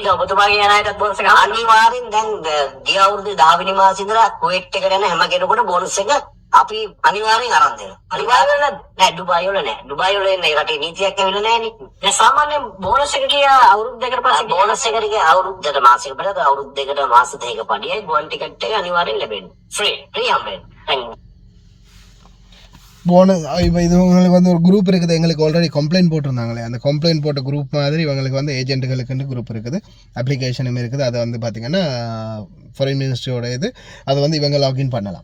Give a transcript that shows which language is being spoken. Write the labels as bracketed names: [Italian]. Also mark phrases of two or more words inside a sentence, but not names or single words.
[Sinhala] ඔබතුමාගේ යන අයටත් බෝනස් එක අනිවාර්යෙන් දැන් ගිය අවුරුද්දේ 10 වෙනි මාසේ ඉඳලා කුවේට් එකට යන හැම කෙනෙකුට බෝනස් එක අපි අනිවාර්යෙන් අරන් දෙනවා. අනිවාර්යෙන් නෑ ඩුබායි වල නෑ. ඩුබායි වල ඉන්නේ රටේ නීතියක් ඇවිල්ලා නෑනේ. දැන් සාමාන්‍යයෙන් බෝනස් එක කිය අවුරුදු දෙකකට පස්සේ බෝනස් එකට කිය අවුරුද්දට මාසෙක බලද අවුරුදු දෙකට මාස දෙකක පඩියයි ගුවන් ටිකට් එක අනිවාර්යෙන් ලැබෙන්නේ. ஃப்ரீ හම්බෙන්නේ. [Tamil] போனஸ் இப்போ இது உங்களுக்கு வந்து ஒரு குரூப் இருக்குது. எங்களுக்கு [English] already complaint [Tamil] போட்டிருந்தாங்களே, அந்த கம்ப்ளைண்ட் போட்ட குரூப் மாதிரி இவங்களுக்கு வந்து ஏஜென்ட்டுகளுக்குன்னு குரூப் இருக்குது, அப்ளிகேஷனும் இருக்குது. அதை வந்து பார்த்திங்கன்னா [English] foreign ministryoda [Tamil] இது அதை வந்து இவங்க லாகின் பண்ணலாம்.